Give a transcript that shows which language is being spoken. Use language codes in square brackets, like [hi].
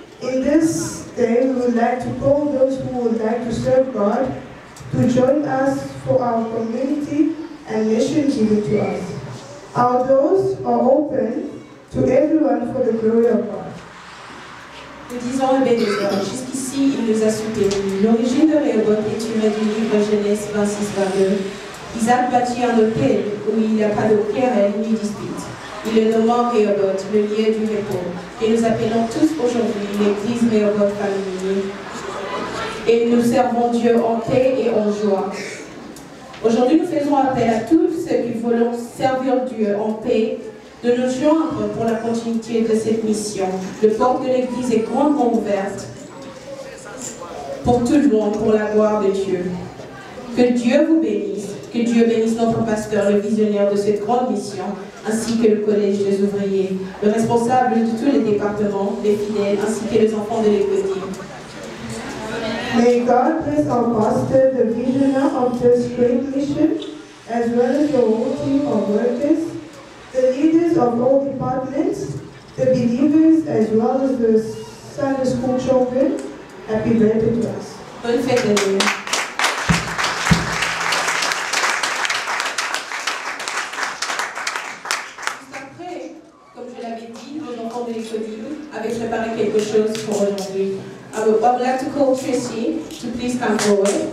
[en] In this day, we would like to call those who would like to serve God to join us for our community and mission given to us. Our doors are open to everyone for the glory of God. [fr] Nous disons Ebenezer, jusqu'ici il nous a soutenus. L'origine de Rehoboth est tirée du livre Genèse 26-22. Isaac bâtit un autel où il n'y a pas de querelle ni dispute. Il le nomma Rehoboth, le lieu du repos. Et nous appelons tous aujourd'hui l'église Rehoboth Family. Et nous servons Dieu en paix et en joie. Aujourd'hui, nous faisons appel à tous ceux qui veulent servir Dieu en paix de nous joindre pour la continuité de cette mission. Le porte de l'église est grandement ouverte pour tout le monde, pour la gloire de Dieu. Que Dieu vous bénisse, que Dieu bénisse notre pasteur, le visionnaire de cette grande mission, ainsi que le collège des ouvriers, le responsable de tous les départements, les fidèles, ainsi que les enfants de l'église. [en] May God bless our pastor, the visionary of this great mission, as well as the whole team of workers, the leaders of all departments, the believers, as well as the Sunday school children. Happy birthday to us. [fr] Bonne fête à Dieu. Juste après, comme je l'avais dit, nos enfants de l'école avaient préparé quelque chose pour aujourd'hui. [en] I would like to call Tracy to please come forward.